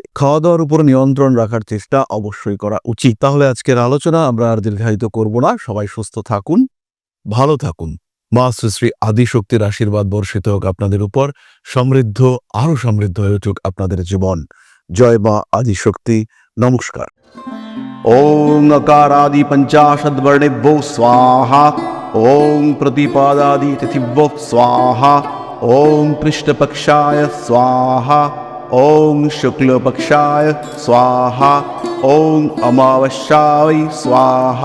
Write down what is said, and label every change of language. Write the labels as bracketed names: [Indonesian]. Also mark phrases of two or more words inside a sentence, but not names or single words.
[Bangla] খাওয়া-দাওয়ার উপর নিয়ন্ত্রণ রাখার চেষ্টা অবশ্যই করা উচিত। তাহলে আজকের আলোচনা আমরা আর দীর্ঘায়িত করব না। সবাই সুস্থ থাকুন, ভালো থাকুন। মা শ্রী শ্রী আদিশক্তির আশীর্বাদ বর্ষিত হোক আপনাদের উপর। সমৃদ্ধ, আরো সমৃদ্ধ হয়ে উঠুক আপনাদের জীবন। জয় মা আদিশক্তি। নমস্কার। [Sanskrit] ॐ अकारादि पञ्चाशद्वर्णेभ्यो स्वाहा। ॐ प्रतिपादादि तिथिभ्यो स्वाहा। ॐ कृष्णपक्षाय स्वाहा। ॐ शुक्लपक्षाय स्वाहा। ॐ अमावस्याय स्वाहा।